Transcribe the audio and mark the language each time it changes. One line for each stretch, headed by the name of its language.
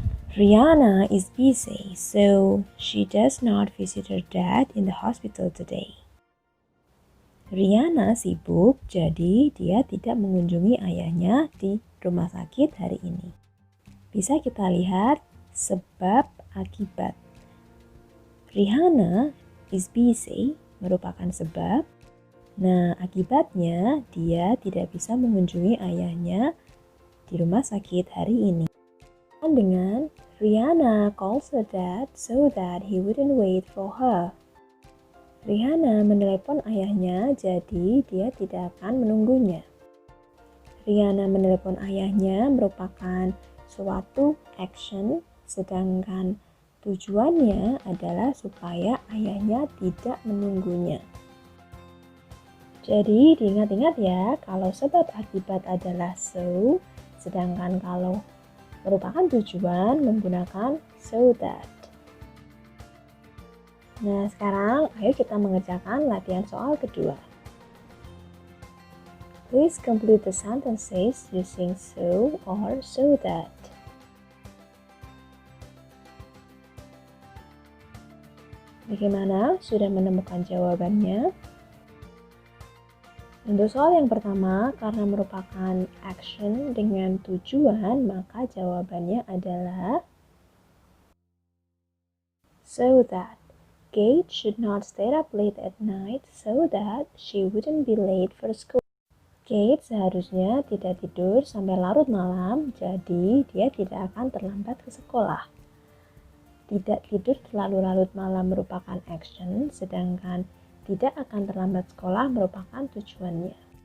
English: Rihanna is busy, so she does not visit her dad in the hospital today.
Indonesian: Rihanna sibuk, jadi dia tidak mengunjungi ayahnya di rumah sakit hari ini. Bisa kita lihat sebab akibat.
English: Rihanna is busy merupakan sebab.
Indonesian: Nah, akibatnya dia tidak bisa mengunjungi ayahnya di rumah sakit hari ini.
English: Dengan Rihanna calls her dad so that he wouldn't wait for her.
Indonesian: Rihanna menelepon ayahnya, jadi dia tidak akan menunggunya. Rihanna menelepon ayahnya merupakan suatu action, sedangkan tujuannya adalah supaya ayahnya tidak menunggunya. Jadi diingat-ingat ya, kalau sebab akibat adalah so, sedangkan kalau merupakan tujuan menggunakan so that. Nah, sekarang ayo kita mengerjakan latihan soal kedua.
English: Please complete the sentences using so or so that.
Indonesian: Bagaimana? Sudah menemukan jawabannya? Untuk soal yang pertama, karena merupakan action dengan tujuan, maka jawabannya adalah so that.
English: Kate should not stay up late at night so that she wouldn't be late for school.
Indonesian: Kate seharusnya tidak tidur sampai larut malam, jadi dia tidak akan terlambat ke sekolah. Tidak tidur terlalu larut malam merupakan action, sedangkan tidak akan terlambat sekolah merupakan tujuannya.